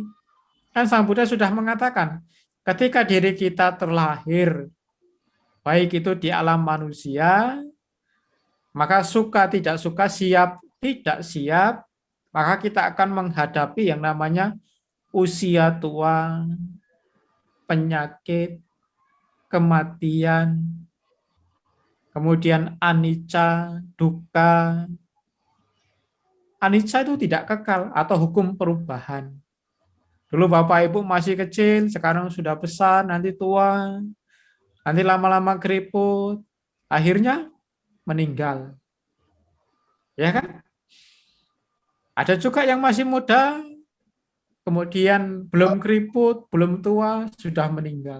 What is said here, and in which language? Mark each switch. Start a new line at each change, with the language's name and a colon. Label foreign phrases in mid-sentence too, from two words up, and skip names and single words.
Indonesian: Kan Sang Buddha sudah mengatakan, ketika diri kita terlahir, baik itu di alam manusia, maka suka tidak suka, siap tidak siap, maka kita akan menghadapi yang namanya usia tua, penyakit, kematian, kemudian
Pali: anicca, dukkha.
Indonesian: Anicca itu tidak kekal atau hukum perubahan. Dulu Bapak Ibu masih kecil, sekarang sudah besar, nanti tua, nanti lama-lama keriput, akhirnya meninggal. Ya kan? Ada juga yang masih muda, kemudian belum keriput, belum tua, sudah meninggal.